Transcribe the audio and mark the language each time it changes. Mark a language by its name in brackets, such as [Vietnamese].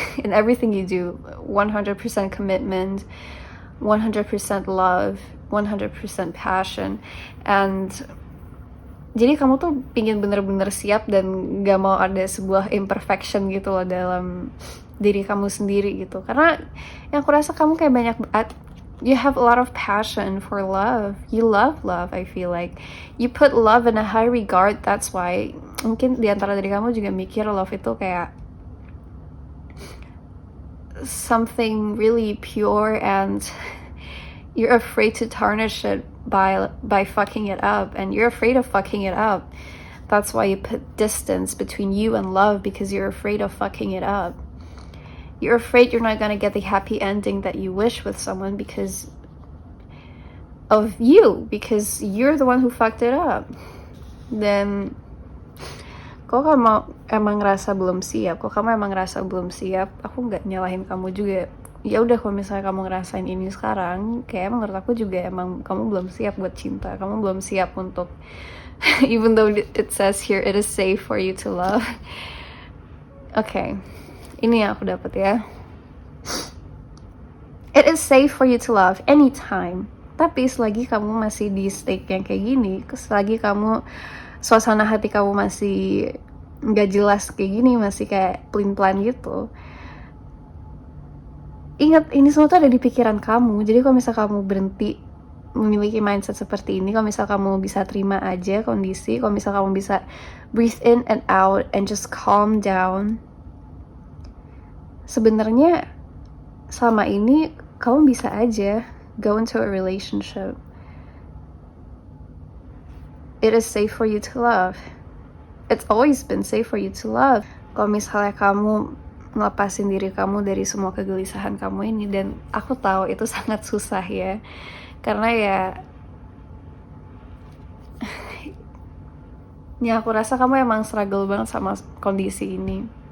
[English] In everything you do, 100% commitment, 100% love, 100% passion. [Indonesian] And jadi kamu tuh pingin bener-bener siap dan gak mau ada sebuah imperfection gitu loh dalam diri kamu sendiri gitu. Karena yang aku rasa kamu kayak banyak, [English] you have a lot of passion for love. You love love, I feel like. You put love in a high regard, that's why. [Indonesian] Mungkin diantara dari kamu juga mikir [English] love [Indonesian] itu kayak [English] something really pure, and you're afraid to tarnish it by fucking it up, and you're afraid of fucking it up. That's why you put distance between you and love, because you're afraid of fucking it up. You're afraid you're not gonna get the happy ending that you wish with someone because of you, because you're the one who fucked it up. [Indonesian] Dan kok kamu emang ngerasa belum siap, aku nggak nyalahin kamu juga. ya udah, kalau misalnya kamu ngerasain ini sekarang, kayak menurut aku juga emang kamu belum siap buat cinta, kamu belum siap untuk [English] even though it says here it is safe for you to love. [Indonesian] Okay, ini yang aku dapat ya. [English] It is safe for you to love anytime. [Indonesian] Tapi selagi kamu masih di state yang kayak gini, selagi kamu suasana hati kamu masih nggak jelas kayak gini, masih kayak pelin-pelan gitu, ingat ini semua tuh ada di pikiran kamu. Jadi kalau misal kamu berhenti memiliki mindset seperti ini, kalau misal kamu bisa terima aja kondisi, kalau misal kamu bisa [English] breathe in and out and just calm down, [Indonesian] sebenarnya selama ini kamu bisa aja [English] go into a relationship. It is safe for you to love. It's always been safe for you to love. [Indonesian] Kalau misalnya kamu ngelepasin diri kamu dari semua kegelisahan kamu ini, dan aku tahu itu sangat susah ya, karena ya aku rasa kamu emang struggle banget sama kondisi ini.